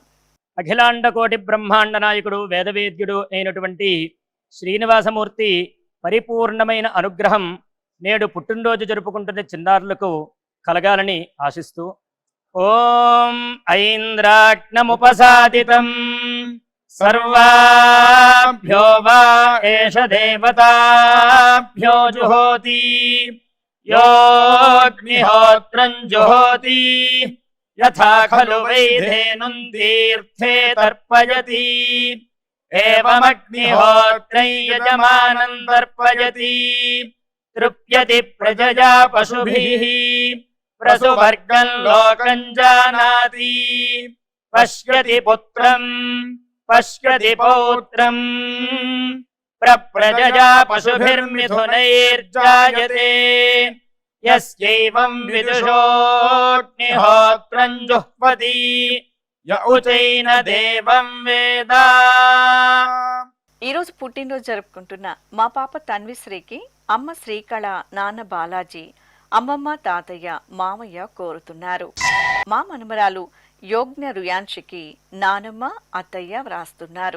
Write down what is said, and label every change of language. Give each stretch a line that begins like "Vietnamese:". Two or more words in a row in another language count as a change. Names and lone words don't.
Telugu: అఖిలాండ కోటి బ్రహ్మాండ నాయకుడు, వేదవేద్యుడు అయినటువంటి శ్రీనివాసమూర్తి పరిపూర్ణమైన అనుగ్రహం నేడు పుట్టినరోజు జరుపుకుంటున్న చిన్నారులకు కలగాలని ఆశిస్తూ
Sanskrit: ఓం ఐంద్రాగ్నముపసాదితం సర్వాభ్యో వా ఏష దేవతాభ్యో జుహోతి योऽग्निहोत्रं जुहोति यथा खलु वैधेनुं तीर्थे तर्पयति एवमग्निहोत्रै यजमानं तर्पयति तृप्यति प्रजया पशुभिः प्रसुवर्गं लोकं जानाति पश्यति पुत्रं पश्यति पौत्रं प्रप्रजया पशुभिर्मिथुनैर्जायते यस्यैवं विदुषोऽग्निहोत्रं जुह्वति य उचैन देवं वेद।
Telugu: ఈరోజు పుట్టినరోజు జరుపుకుంటున్న మా పాప తన్విశ్రీకి అమ్మ శ్రీకళ, నాన్న బాలాజీ, అమ్మమ్మ, తాతయ్య, మామయ్య కోరుతున్నారు. మా మనమరాలు యోగ్న రుయాన్షికి నానమ్మ, అత్తయ్య వ్రాస్తున్నారు.